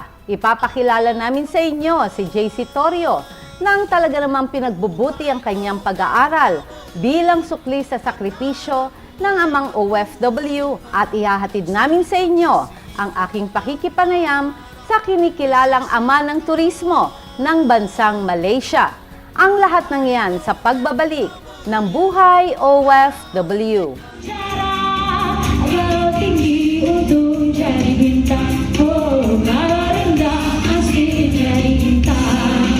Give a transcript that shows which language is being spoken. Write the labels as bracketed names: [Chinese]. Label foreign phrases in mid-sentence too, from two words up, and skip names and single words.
[Filipino] Ipapakilala namin sa inyo si JC Torrio nang talaga namang pinagbubuti ang kanyang pag-aaral bilang sukli sa sakripisyo ng amang OFW at ihahatid namin sa inyo ang aking pakikipanayam sa kinikilalang ama ng turismo ng bansang Malaysia. Ang lahat ng yan sa pagbabalik ng Buhay OFW. [Malay] Ayaw tinggi untuk jadi bintang, oh kalau rendah asli jadi bintang.